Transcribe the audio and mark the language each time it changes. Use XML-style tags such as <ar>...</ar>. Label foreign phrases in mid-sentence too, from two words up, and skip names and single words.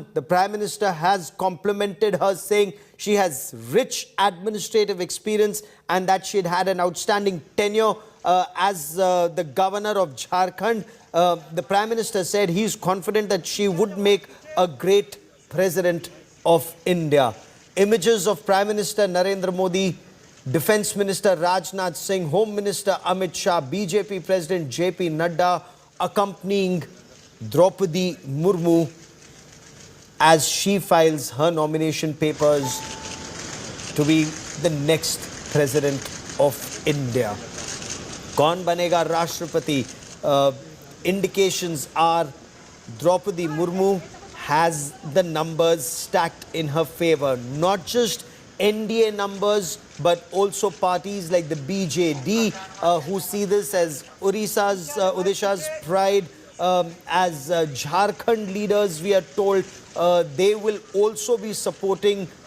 <en>The Prime Minister has complimented her, saying she has rich administrative experience and that she had an outstanding tenure as the governor of Jharkhand. The Prime Minister said he is confident that she would make a great president of India. Images of Prime Minister Narendra Modi, Defence Minister Rajnath Singh, Home Minister Amit Shah, BJP President JP Nadda accompanying Droupadi Murmu as she files her nomination papers to be the next President of India.</en> <hi>कौन बनेगा राष्ट्रपति?</hi> <en>Indications are Droupadi Murmu has the numbers stacked in her favor. Not just NDA numbers, but also parties like the BJD who see this as Odisha's pride, as Jharkhand leaders, we are told, they will also be supporting</en>